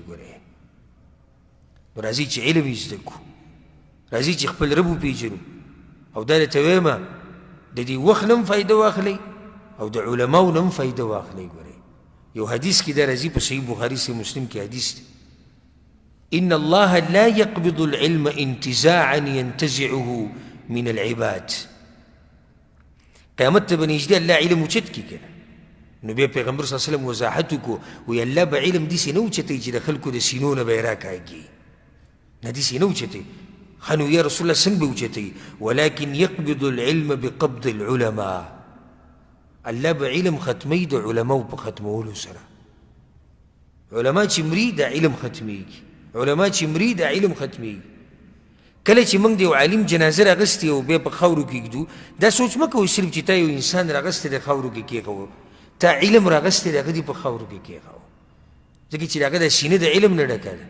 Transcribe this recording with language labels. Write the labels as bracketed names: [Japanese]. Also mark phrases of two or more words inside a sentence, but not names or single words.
[Pashto] ګورئ نو راځئ چې علم یې زده کړو، راځئ چې خپل رب وپېژنو. او دا درته وایم د دې وخت نه هم فایده واخلئ او د علماو نه هم فایده واخلئ. ګورئ یو حدیث کې دا راځي په صحیح بخاري صحیح مسلم کې حدیث دی [Arabic] ان الله لا يقبض العلم انتزاعا ينتزعه من العباد. [Pashto] قیامت ته به نږدې الله علم اوچت کړي که نه نو بیا پیغمبر [Arabic] صلی الله علیه وسلم [Pashto] وضاحت وکړو وایي الله به علم داسې نه اوچتوي چې د خلکو د سینو نه به یې راکاږي نه داسې نه اوچتوي. ښه نو [Arabic] یا رسول الله [Pashto] څنګه به اوچتوي [Arabic] ولکن يقبض العلم بقبض العلماء. [Pashto] الله به علم ختموي د علماو په ختمولو سره. علما چې مري د علم ختمیږي علما چې مري د علم ختمیږي. کله چې موږ د یو عالم جنازه راغستې او بیا په خاورو کې ږدو دا سوچ مه کوئ صرف چې تا یو انسان راغستی د خاورو کې کېښوه تا علم راغستی د هغه دې په خاورو کې کېښوه ځکه چې د هغه د سینه د علم نه ډکه ده.